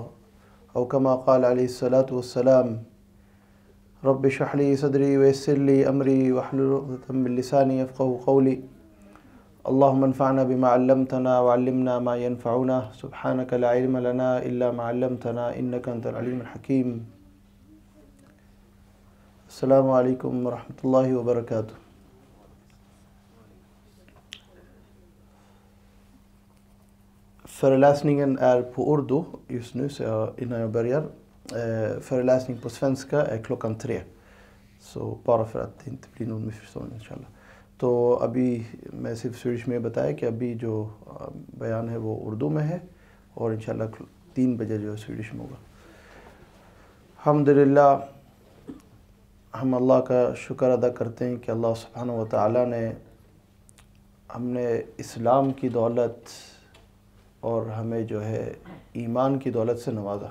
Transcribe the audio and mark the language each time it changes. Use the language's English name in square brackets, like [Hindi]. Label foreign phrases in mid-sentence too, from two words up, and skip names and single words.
[Arabic] أو كما قال عليه الصلاة والسلام رب اشرح لي صدري ويسر لي أمري واحلل عقدة من لساني يفقهوا قولي اللهم انفعنا بما علمتنا وعلمنا ما ينفعنا سبحانك لا علم لنا إلا ما علمتنا إنك أنت العليم الحكيم السلام عليكم ورحمة الله وبركاته. [Swedish] Föreläsningen är på urdu just nu, så innan jag börjar. Föreläsning på svenska är klockan 3. Så bara för att det inte blir någon missförstånd inshallah. [Urdu] تو ابھی میں صرف سویڈش میں بتایا کہ ابھی جو بیان ہے وہ اردو میں ہے اور انشاءاللہ 3 بجے جو ہے سویڈش میں ہوگا. الحمدللہ ہم اللہ کا شکر ادا کرتے ہیں کہ [Arabic] اللہ سبحانہ و تعالیٰ [Urdu] نے ہم نے اسلام کی دولت اور ہمیں جو ہے ایمان کی دولت سے نوازا.